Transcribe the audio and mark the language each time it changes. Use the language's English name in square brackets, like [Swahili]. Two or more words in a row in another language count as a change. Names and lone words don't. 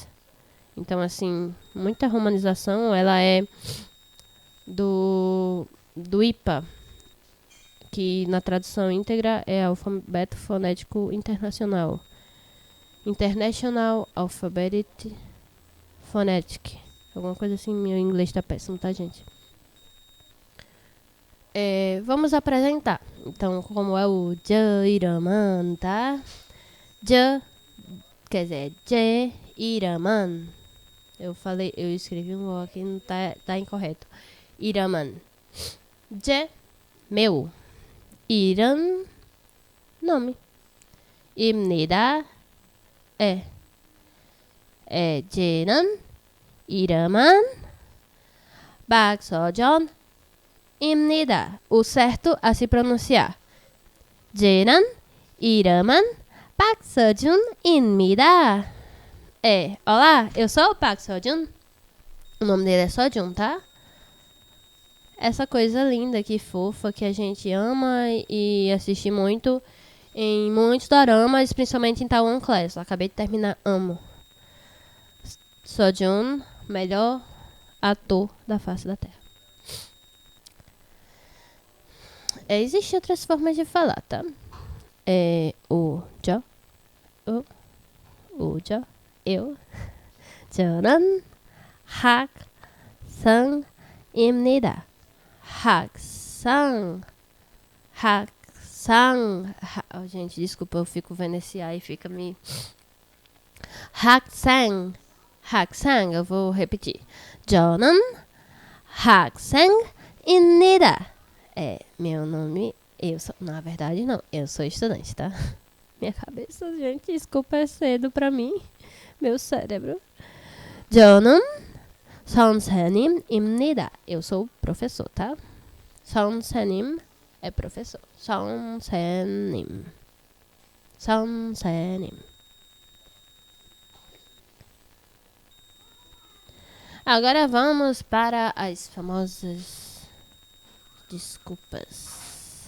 [Portuguese] Então, assim, muita romanização, ela é do IPA, que na tradução íntegra é Alfabeto Fonético Internacional. [English] International Alphabet Phonetic. [Portuguese] Alguma coisa assim, meu inglês tá péssimo, tá, gente? Vamos apresentar. Então, como é o [Korean] 제 이름은, [Portuguese] tá? Quer dizer, [Korean] 제 이름은. [Portuguese] Eu escrevi um O aqui, não tá incorreto. [Korean] 이름은. 제, meu. 이름, nome. 입니다. 제는 이름은 박서준입니다. [Portuguese] O certo a se pronunciar. [Korean] 제는 이름은 박서준입니다. [Portuguese] Olá, eu sou o Park Seo-joon. O nome dele é Seo-joon, tá? Essa coisa linda, que fofa, que a gente ama e assiste muito em muitos doramas, principalmente em Taiwan Class. Acabei de terminar, amo. Seo-joon, melhor ator da face da Terra. Existem outras formas de falar, tá? Eu. [Korean] 저는 학생입니다. [Portuguese] Gente, desculpa, eu fico vendo esse A e fica me... 학생, eu vou repetir. [Korean] 저는 학생입니다. [Portuguese] Meu nome... Na verdade, não. Eu sou estudante, tá? Minha cabeça, gente, desculpa, é cedo pra mim. Meu cérebro. [Korean] 저는 선생님입니다. [Portuguese] Eu sou professor, tá? 선생님 é professor. [Korean] 선생님. 선생님. [Portuguese] Agora vamos para as famosas desculpas.